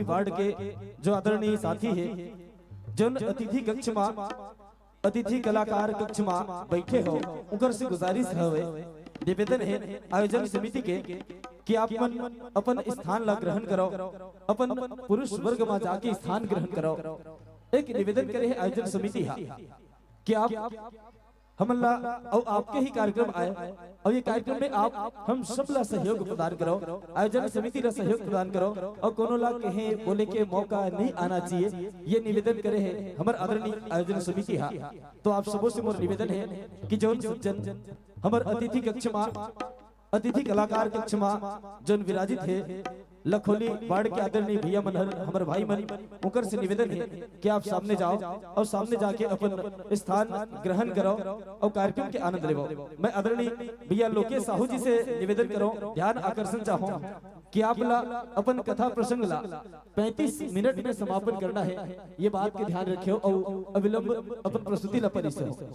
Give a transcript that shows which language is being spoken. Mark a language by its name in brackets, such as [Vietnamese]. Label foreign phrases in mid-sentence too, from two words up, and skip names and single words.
[Chhattisgarhi] वार्ड के जो आदरणीय साथी है, जो अतिथि कक्ष में अतिथि कलाकार कक्ष में बैठे हो, उनकर से गुजारिश है निवेदन है आयोजन समिति के कि आप अपन स्थान ला ग्रहण करो, अपन पुरुष वर्ग में जाके स्थान ग्रहण करो। एक निवेदन करे है आयोजन समिति हा कि आप हमला और आपके ही कार्यक्रम आए और ये कार्यक्रम में आप हम सब ला सहयोग प्रदान करो, आयोजन समिति ला सहयोग प्रदान करो और कोनो ला कहे बोले के मौका नहीं आना चाहिए, ये निवेदन करे है हमर आदरणीय आयोजन समिति हा। तो आप सबों से मोर निवेदन है कि जौन सज्जन हमर अतिथि कक्ष में, अतिथि कलाकार कक्ष में जौन विराजित है लखोली वार्ड के आदरणीय भैया मन हमारे भाई मन, उनकर से निवेदन है कि आप सामने जाओ और सामने जाके अपन स्थान ग्रहण करो और कार्यक्रम के आनंद लेवो। मैं आदरणीय भैया लोकेश साहू जी से निवेदन करो, ध्यान आकर्षण चाहूँ कि आप ला अपन कथा प्रसंग ला 35 मिनट में समापन करना है, ये बात के ध्यान रखियो और अविलंब अपन प्रस्तुति ला परिसर।